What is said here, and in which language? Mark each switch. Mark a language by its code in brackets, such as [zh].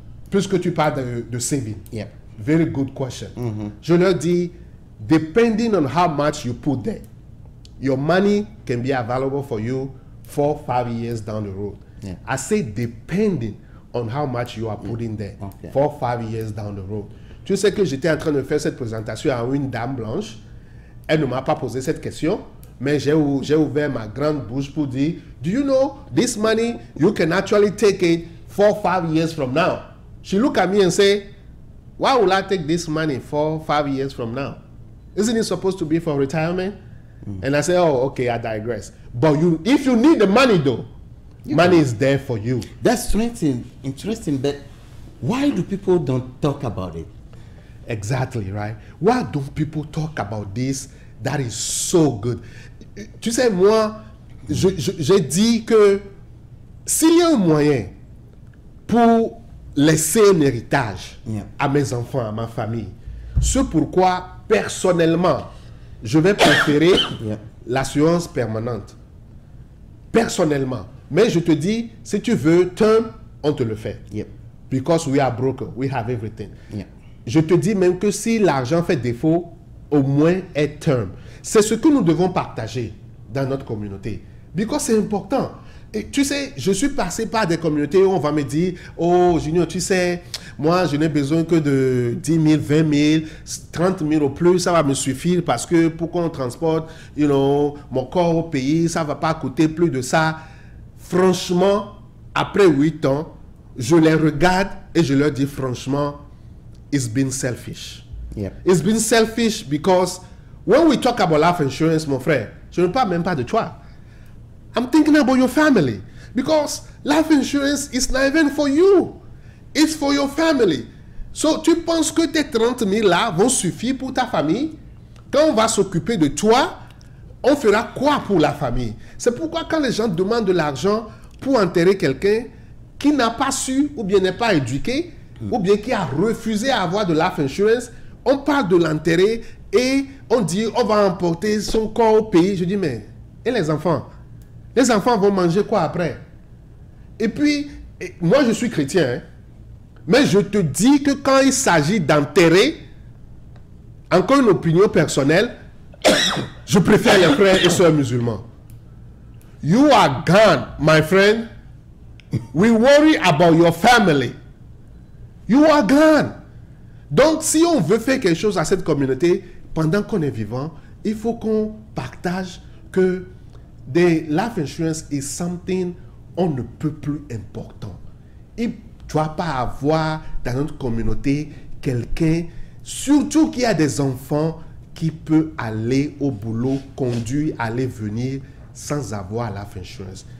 [fr] Puisque tu parles de saving. [en] Very good question. [fr] Je leur dis, [en] depending on how much you put there, your money can be available for you 4 or 5 years down the road. I say depending on how much you are putting there 4 or 5 years down the road. [fr] Tu sais que j'étais en train de faire cette présentation à une dame blanche. Elle ne m'a pas posé cette question, mais j'ai ouvert ma grande bouche pour dire, [en] do you know this money, you can actually take it 4 or 5 years from now. She looked at me and said, why will I take this money 4 or 5 years from now? Isn't it supposed to be for retirement? And I said, oh, okay, I digress. But if you need the money though, money is there for you. That's interesting, but why do people don't talk about it? Exactly, right? Why don't people talk about this? That is so good. [fr] Tu sais, moi, j'ai dit que s'il y a un moyen pour laisser un héritage à mes enfants, à ma famille, c'est pourquoi, personnellement, je vais préférer l'assurance permanente. Personnellement. Mais je te dis, si tu veux, term, on te le fait. [en] Because we are broker, we have everything. [fr] Je te dis même que si l'argent fait défaut, au moins est term. C'est ce que nous devons partager dans notre communauté. Because c'est important. Et tu sais, je suis passé par des communautés où on va me dire, oh Junior, tu sais, moi je n'ai besoin que de 10 000, 20 000, 30 000 au plus, ça va me suffire parce que pour qu'on transporte, mon corps au pays, ça ne va pas coûter plus de ça. Franchement, après 8 ans, je les regarde et je leur dis franchement, [en] it's been selfish. It's been selfish because when we talk about life insurance, [fr] mon frère, je ne parle même pas de toi. [en] I'm thinking about your family because life insurance is not even for you. It's for your family. [fr] So, tu penses que tes 30 000 là vont suffire pour ta famille? Quand on va s'occuper de toi, on fera quoi pour la famille? C'est pourquoi quand les gens demandent de l'argent pour enterrer quelqu'un qui n'a pas su ou bien n'est pas éduqué ou bien qui a refusé à avoir de life insurance, on parle de l'enterrer et on dit on va emporter son corps au pays. Je dis mais, et les enfants? Les enfants vont manger quoi après? Et puis, moi je suis chrétien, hein, mais je te dis que quand il s'agit d'enterrer, encore une opinion personnelle, je préfère les frères et sœurs musulmans. [en] You are gone, my friend. We worry about your family. You are gone. [fr] Donc, si on veut faire quelque chose à cette communauté, pendant qu'on est vivant, il faut qu'on partage que [en] the life insurance is something [fr] on ne peut plus important. Il ne doit pas avoir dans notre communauté quelqu'un, surtout qui a des enfants, qui peut aller au boulot, conduire, aller venir sans avoir life insurance.